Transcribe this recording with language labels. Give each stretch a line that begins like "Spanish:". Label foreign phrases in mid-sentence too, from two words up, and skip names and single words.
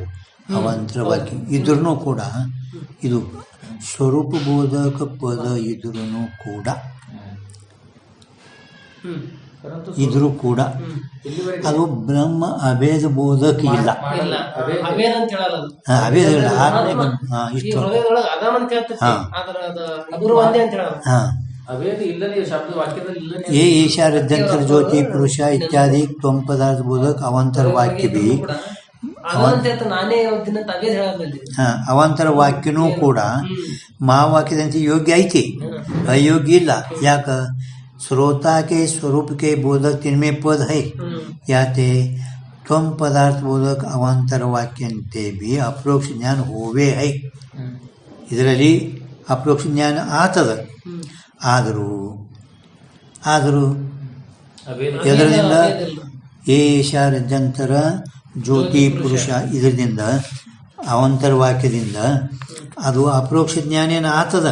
Kannada: ಅವಾಂತರ ವಾಕ್ಯ ಇದ್ರೂ ಕೂಡ ಇದು ಸ್ವರೂಪ ಬೋಧಕ ಪದ ಇದ್ರೂ ಕೂಡ ಅದು ಬ್ರಹ್ಮ ಅಭೇದ ಬೋಧಕ ಇಲ್ಲ. ಅಭೇದ ಇಲ್ಲ. ಇಷ್ಟು
Hindi: ये ईशा रज्जंतर ज्योति पुरुष इत्यादि त्वम पदार्थ बोधक अवांतर वाक्य भी
Kannada: ಅವಾಂತರ ವಾಕ್ಯನೂ ಕೂಡ ಮಹಾವಾಕ್ಯದಂತೆ ಯೋಗ್ಯ ಐತಿ, ಅಯೋಗ್ಯ ಇಲ್ಲ. ಯಾಕ?
Hindi: श्रोता के स्वरूप के बोधक तिनमें पद है. याते त्वम पदार्थ बोधक अवांतर वाक्यंते भी अपरोक्ष ज्ञान होवे है.
Kannada: ಇದರಲ್ಲಿ ಅಪರೋಕ್ಷ ಜ್ಞಾನ ಆತದ. ಆದರೂ ಎದರದಿಂದ ಏಷಾರ್ಯಂತರ ಜ್ಯೋತಿ ಪುರುಷ ಇದರಿಂದ ಅವಂತರ ವಾಕ್ಯದಿಂದ ಅದು ಅಪರೋಕ್ಷ ಜ್ಞಾನೇನ ಆತದ.